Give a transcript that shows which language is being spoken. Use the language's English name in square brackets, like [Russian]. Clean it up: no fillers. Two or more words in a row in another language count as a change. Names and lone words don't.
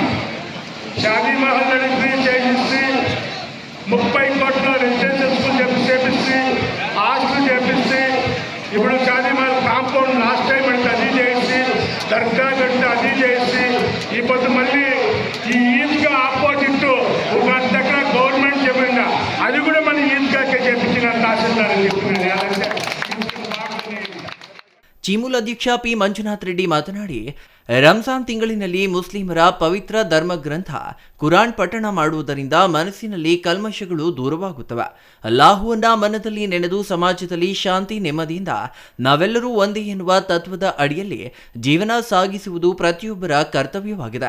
[Telugu] షాదీ మహల్ రిజిస్ట్రీ చేసి 30 కోట్ల [English] residential school [Telugu] చేపిస్తే హాస్టల్ చేపిస్తే ఇప్పుడు షాదీ మహల్ [English] compound last time [Telugu] అంటే అది చేసి దర్గా గంట అది చేసి ఈ పొద్దు మళ్ళీ ఈ ఈద్గా ఆపోజిట్ ఒక దగ్గర గవర్నమెంట్ చెప్పిందా అది కూడా మన ఈద్గాకే చేపించిన తహసీల్దార్ అని చెప్పినారు. [Kannada] ಚೀಮೂಲ್ ಅಧ್ಯಕ್ಷ ಪಿ ಮಂಜುನಾಥ್ ರೆಡ್ಡಿ ಮಾತನಾಡಿ, ರಂಜಾನ್ ತಿಂಗಳಿನಲ್ಲಿ ಮುಸ್ಲಿಮರ ಪವಿತ್ರ ಧರ್ಮ ಗ್ರಂಥ ಕುರಾನ್ ಪಠಣ ಮಾಡುವುದರಿಂದ ಮನಸ್ಸಿನಲ್ಲಿ ಕಲ್ಮಶಗಳು ದೂರವಾಗುತ್ತವೆ. ಅಲ್ಲಾಹುವನ್ನ ಮನದಲ್ಲಿ ನೆನೆದು ಸಮಾಜದಲ್ಲಿ ಶಾಂತಿ ನೆಮ್ಮದಿಯಿಂದ ನಾವೆಲ್ಲರೂ ಒಂದೇ ಎನ್ನುವ ತತ್ವದ ಅಡಿಯಲ್ಲಿ ಜೀವನ ಸಾಗಿಸುವುದು ಪ್ರತಿಯೊಬ್ಬರ ಕರ್ತವ್ಯವಾಗಿದೆ.